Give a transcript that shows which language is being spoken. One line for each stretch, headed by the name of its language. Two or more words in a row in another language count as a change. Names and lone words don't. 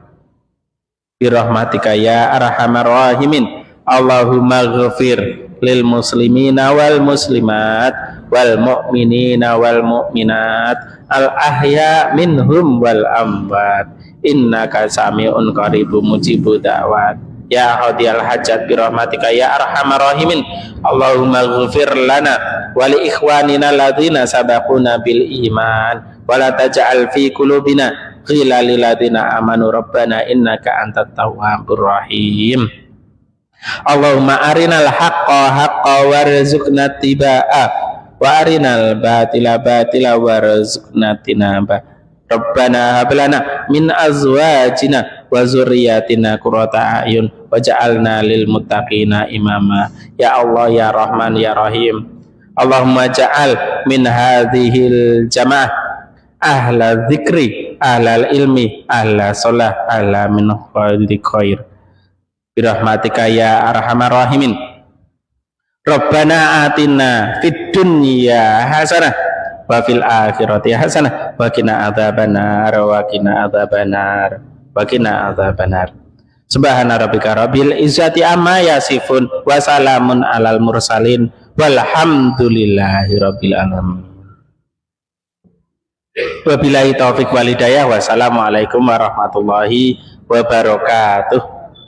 Arabic: برحمتك يا أرحم الراحمين. اللهم اغفر للمسلمين والمسلمات والمؤمنين والمؤمنات الأحياء منهم والأموات إنك سميع قريب مجيب الدعوات يا قاضي الحاجات برحمتك يا أرحم الراحمين. اللهم اغفر لنا ولإخواننا الذين سبقونا بالإيمان ولا تجعل في قلوبنا غلا للذين آمنوا ربنا إنك أنت التواب الرحيم. اللهم أرنا الحق حقا وارزقنا اتباعه وأرنا الباطل باطلا وارزقنا اجتنابه. ربنا هب لنا من أزواجنا وذرياتنا قرة أعين واجعلنا للمتقين إماما. يا الله يا رحمن يا رحيم. اللهم اجعل من هذه الجماعة أهل الذكر أهل العلم أهل الصلاة أهل من خير برحمتك يا أرحم الراحمين. ربنا آتنا في الدنيا حسنة وفي الآخرة حسنة وقنا عذاب النار وقنا عذاب النار وقنا عذاب النار. سبحان ربك رب العزة عما يصفون وسلام على المرسلين والحمد لله رب العالمين. وبالله التوفيق والهداية. والسلام عليكم ورحمة الله وبركاته.